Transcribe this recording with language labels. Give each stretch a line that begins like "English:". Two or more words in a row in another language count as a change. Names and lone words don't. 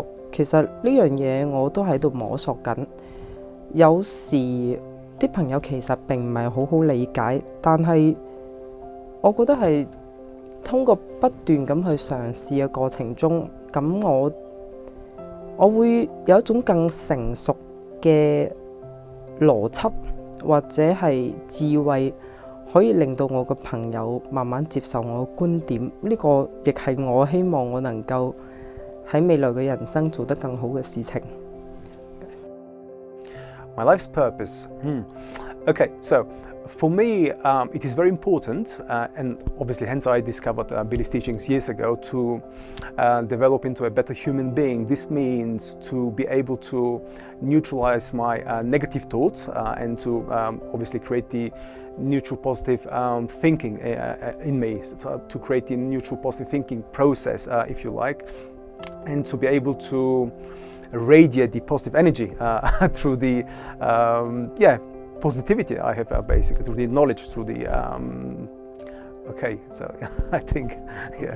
Cantonese: 其實呢樣嘢我都喺度摸索緊。有時啲朋友其實並唔係好好理解，但係我覺得係通過不斷咁去嘗試嘅過程中，咁我會有一種更成熟嘅邏輯或者係智慧，可以令到我嘅朋友慢慢接受我嘅觀點。呢個亦係我希望我能夠喺未來嘅人生做得更好嘅事情。
English: My life's purpose. Okay, so For me, it is very important, and obviously hence I discovered Billy's teachings years ago, to develop into a better human being. This means to be able to neutralize my negative thoughts and to obviously create the neutral positive thinking in me, so to create the neutral positive thinking process, if you like, and to be able to radiate the positive energy through the positivity I have basically, through the knowledge, through the okay, so I think, yeah.